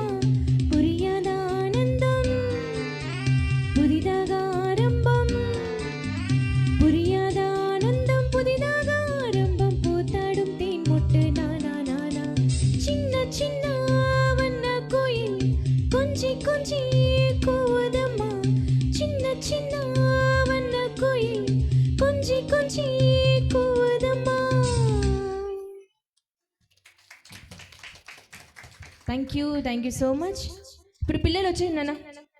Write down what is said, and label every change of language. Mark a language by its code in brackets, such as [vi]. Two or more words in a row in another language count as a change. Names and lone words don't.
[ta] புரியாத ஆனந்தம் புதிதாக ஆரம்பம், புரியாத ஆனந்தம் புதிதாக ஆரம்பம் பூத்தாடும் தேன் மொட்டு நானா நானா சின்ன சின்ன வண்ண கோயில் கொஞ்சி கொஞ்சி கூவதம்மா. சின்ன சின்ன வண்ண கோயில் கொஞ்சி கொஞ்சி கூவதம்மா. [en] thank you so much. [te] ఇప్పుడు పిల్లలు వచ్చేయండి నాన్న.